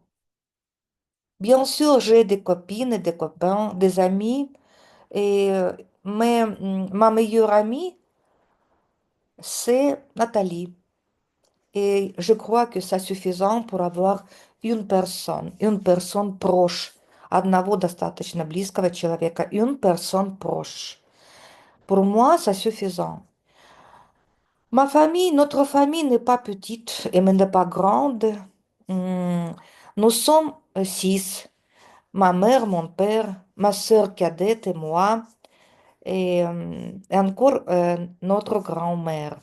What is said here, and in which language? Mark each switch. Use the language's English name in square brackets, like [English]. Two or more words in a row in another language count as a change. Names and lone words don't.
[French] Bien sûr, j'ai des copines et des copains, des amis, mais ma meilleure amie, c'est Nathalie. Et je crois que c'est suffisant pour avoir une personne proche. [Russian] Одного достаточно близкого человека, [French] une personne proche. Pour moi, c'est suffisant. Notre famille n'est pas petite et même n'est pas grande. Hum, Nous sommes six. Ma mère, mon père, ma sœur cadette et moi, et encore notre grand-mère.